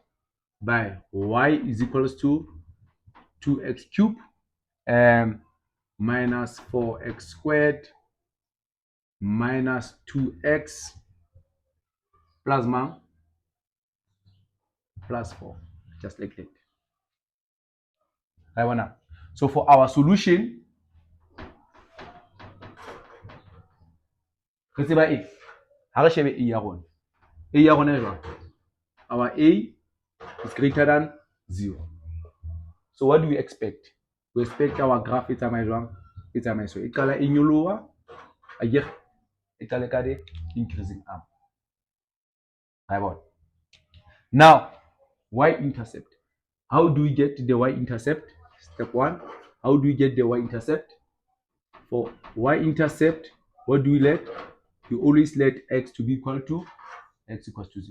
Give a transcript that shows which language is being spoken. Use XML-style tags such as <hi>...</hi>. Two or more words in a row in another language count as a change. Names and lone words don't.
<en>By y is equals to 2x cubed minus 4x squared minus 2x plus 4, just like that. So for our solution,</en> <st>re tseba eng ha re shebe e ya rona A ya rona e jwang?</st> <en>Our A is greater than 0. So what do we expect? We expect our graph</en> <st>e tsamaye jwang? E tsamaye so. E qala e nyoloha, akere e qale ka</st> <en>the increasing arm. Now, y-intercept. How do we get the y-intercept? Step 1. How do we get the y-intercept? For y-intercept, what do we let? You always let x to be equal to x equals to 0.</en>